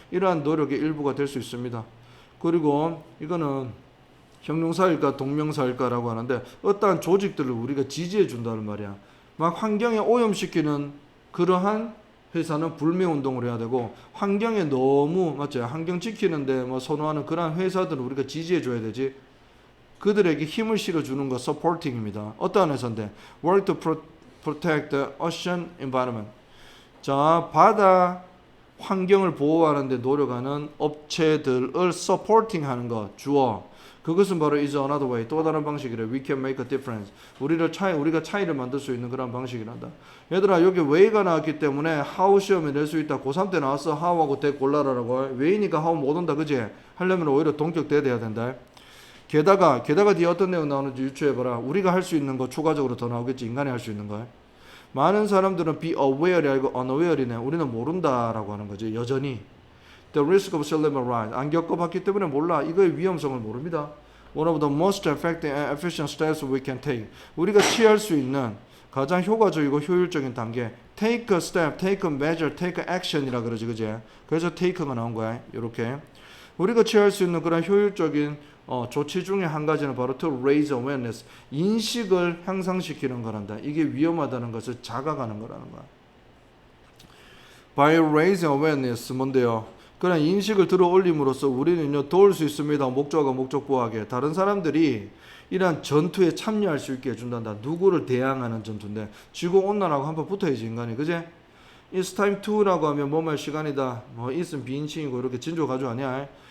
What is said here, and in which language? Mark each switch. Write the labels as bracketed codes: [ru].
[ko] 이러한 노력의 일부가 될 수 있습니다. 그리고 이거는 형용사일까 동명사일까라고 하는데 어떠한 조직들을 우리가 지지해 준다는 말이야. 막 환경에 오염시키는 그러한 회사는 불매운동을 해야 되고 환경에 너무 맞죠? 환경 지키는데 뭐 선호하는 그러한 회사들은 우리가 지지해 줘야 되지. 그들에게 힘을 실어주는 거 supporting입니다. 어떠한 회사인데 [en] work to protect the ocean environment. [ko] 자, 바다 환경을 보호하는 데 노력하는 업체들을 supporting 하는 거 주어. 그것은 바로 [en] is another way. [ko] 또 다른 방식이래. [en] We can make a difference. [ko] 우리가 차이를 만들 수 있는 그런 방식이란다. 얘들아, 여기 way가 나왔기 때문에 how 시험에 낼 수 있다. 고3 때 나왔어. how하고 대 골라라라고. way니까 how 못 온다. 그지? 하려면 오히려 동격 돼야 된다. 게다가 뒤에 어떤 내용 나오는지 유추해봐라. 우리가 할 수 있는 거 추가적으로 더 나오겠지. 인간이 할 수 있는 거. 많은 사람들은 be aware이 알고 unaware이네. 우리는 모른다라고 하는 거지. 여전히. [en] The risk of sea level rise. [ko] 안 겪어봤기 때문에 몰라. 이거의 위험성을 모릅니다. [en] One of the most effective and efficient steps we can take. [ko] 우리가 취할 수 있는 가장 효과적이고 효율적인 단계. [en] Take a step, take a measure, take a action이라 그러지, 그지? [ko] 그래서 take가 나온 거야. 이렇게. 우리가 취할 수 있는 그런 효율적인 조치 중에 한 가지는 바로 [en] to raise awareness. [ko] 인식을 향상시키는 거란다. 이게 위험하다는 것을 자각하는 거라는 거야. [en] By raising awareness 뭔데요? [ko] 그런 인식을 들어 올림으로써 우리는요 도울 수 있습니다. 목적과 목적보호하게 다른 사람들이 이러한 전투에 참여할 수 있게 해준단다. 누구를 대항하는 전투인데 지구온난화하고 한번 붙어야지 인간이. 그제? It's time to라고 하면 뭐 말 시간이다. 뭐 it은 비인칭이고 이렇게 진조 가져 아니야.